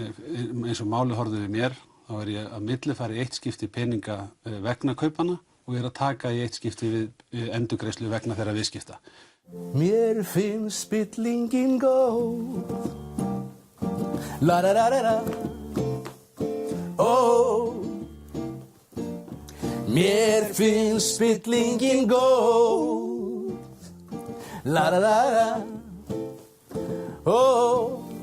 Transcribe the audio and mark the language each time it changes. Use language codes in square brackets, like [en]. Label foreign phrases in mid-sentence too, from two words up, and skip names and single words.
[is] Eins og máli horfðu við mér, þá er ég að millifæra í eitt skipti peninga vegna kaupana og ég er að taka í eitt skipti við endurgreiðslu vegna þeirra viðskipta. Mér finnst spillingin góð, la la la la la. Oh, mér finnst spillingin góð, la la la la. Oh.